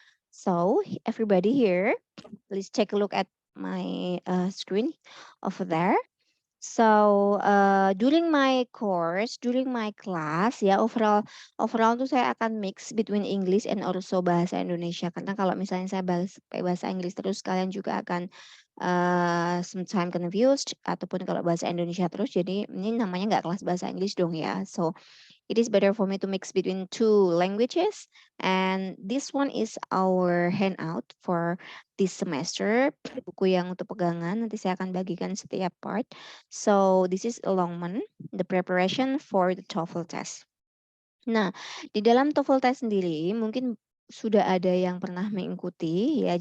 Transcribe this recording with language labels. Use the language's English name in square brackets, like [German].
[English] So, everybody here, please take a look at my screen over there. So during my course, during my class ya overall tuh saya akan mix between English and also bahasa Indonesia. [Indonesian] Karena kalau misalnya saya pakai bahasa Inggris terus kalian juga akan [English] sometimes confused [Indonesian] ataupun kalau bahasa Indonesia terus jadi ini namanya nggak kelas bahasa Inggris dong ya. [English] So it is better for me to mix between two languages. And this one is our handout for this semester. [Indonesian] Buku yang untuk pegangan, nanti saya akan bagikan setiap part. [English] So this is a long one, the preparation for the TOEFL test. [Indonesian] Nah, di dalam TOEFL test sendiri mungkin sudah ada yang pernah mengikuti ya.